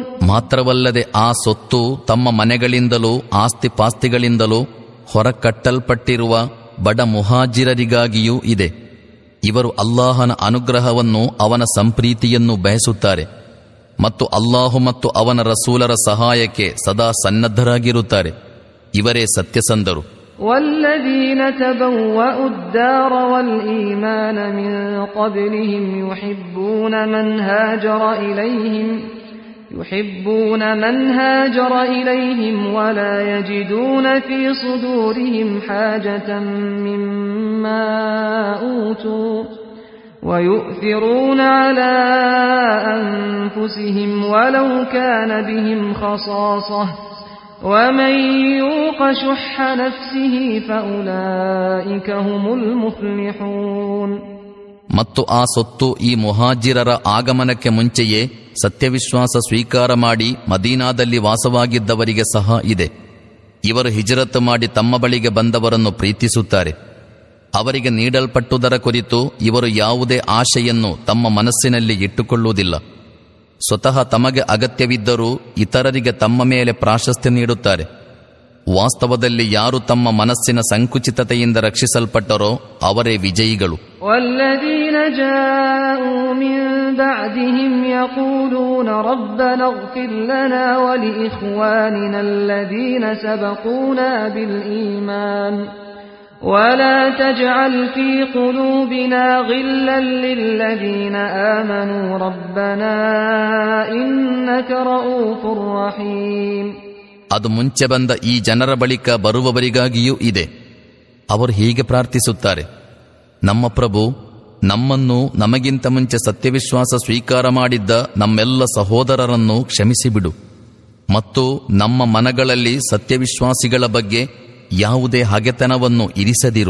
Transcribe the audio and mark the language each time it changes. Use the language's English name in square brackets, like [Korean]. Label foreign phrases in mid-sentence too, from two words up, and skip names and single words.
[Kannada] ಮಾತ್ರವಲ್ಲದೆ ಆ ಸೊತ್ತು ತಮ್ಮ ಮನೆಗಳಿಂದಲೂ ಆಸ್ತಿಪಾಸ್ತಿಗಳಿಂದಲೂ ಹೊರಕಟ್ಟಲ್ಪಟ್ಟಿರುವ ಬಡ ಮುಹಾಜಿರರಿಗಾಗಿಯೂ ಇದೆ. ಇವರು ಅಲ್ಲಾಹನ ಅನುಗ್ರಹವನ್ನು, ಅವನ ಸಂಪ್ರೀತಿಯನ್ನು ಬಯಸುತ್ತಾರೆ ಮತ್ತು ಅಲ್ಲಾಹು ಮತ್ತು ಅವನ ರಸೂಲರ ಸಹಾಯಕ್ಕೆ ಸದಾ ಸನ್ನದ್ಧರಾಗಿರುತ್ತಾರೆ. ಇವರೇ ಸತ್ಯಸಂಧರು. [Arabic] والذين تبوأوا الدار والإيمان من قبلهم يحبون من هاجر إليهم ولا يجدون في صدورهم حاجة مما أوتوا ويؤثرون على أنفسهم ولو كان بهم خصاصة ومن يوق شح نفسه فأولئك هم المفلحون. [Kannada] ಮತ್ತು ಆ ಸೊತ್ತು ಈ ಮುಹಾಜಿರರ ಆಗಮನಕ್ಕೆ ಮುಂಚೆಯೇ ಸತ್ಯವಿಶ್ವಾಸ ಸ್ವೀಕಾರ ಮಾಡಿ ಮದೀನಾದಲ್ಲಿ ವಾಸವಾಗಿದ್ದವರಿಗೆ ಸಹ ಇದೆ. ಇವರು ಹಿಜರತ್ ಮಾಡಿ ತಮ್ಮ ಬಳಿಗೆ ಬಂದವರನ್ನು ಪ್ರೀತಿಸುತ್ತಾರೆ. ಅವರಿಗೆ ನೀಡಲ್ಪಟ್ಟುದರ ಕುರಿತು ಇವರು ಯಾವುದೇ ಆಶೆಯನ್ನು ತಮ್ಮ ಮನಸ್ಸಿನಲ್ಲಿ ಇಟ್ಟುಕೊಳ್ಳುವುದಿಲ್ಲ. ಸ್ವತಃ ತಮಗೆ ಅಗತ್ಯವಿದ್ದರೂ ಇತರರಿಗೆ ತಮ್ಮ ಮೇಲೆ ಪ್ರಾಶಸ್ತ್ಯ ನೀಡುತ್ತಾರೆ. ವಾಸ್ತವದಲ್ಲಿ ಯಾರು ತಮ್ಮ ಮನಸ್ಸಿನ ಸಂಕುಚಿತತೆಯಿಂದ ರಕ್ಷಿಸಲ್ಪಟ್ಟರೋ ಅವರೇ ವಿಜಯಿಗಳು. [Arabic] والذين جاءوا من بعدهم يقولون ربنا اغفر لنا ولإخواننا الذين سبقونا بالإيمان ولا تجعل في قلوبنا غلا للذين آمنوا ربنا إنك رؤوف رحيم. [Kannada] ಅದು ಮುಂಚೆ ಬಂದ ಈ ಜನರ ಬಳಿಕ ಬರುವವರಿಗಾಗಿಯೂ ಇದೆ. ಅವರು ಹೀಗೆ ಪ್ರಾರ್ಥಿಸುತ್ತಾರೆ: ನಮ್ಮ ಪ್ರಭು, ನಮ್ಮನ್ನು ನಮಗಿಂತ ಮುಂಚೆ ಸತ್ಯವಿಶ್ವಾಸ ಸ್ವೀಕಾರ ಮಾಡಿದ್ದ ನಮ್ಮೆಲ್ಲ ಸಹೋದರರನ್ನು ಕ್ಷಮಿಸಿಬಿಡು ಮತ್ತು ನಮ್ಮ ಮನಗಳಲ್ಲಿ ಸತ್ಯವಿಶ್ವಾಸಿಗಳ ಬಗ್ಗೆ ಯಾವುದೇ ಹಗೆತನವನ್ನು ಇರಿಸದಿರು.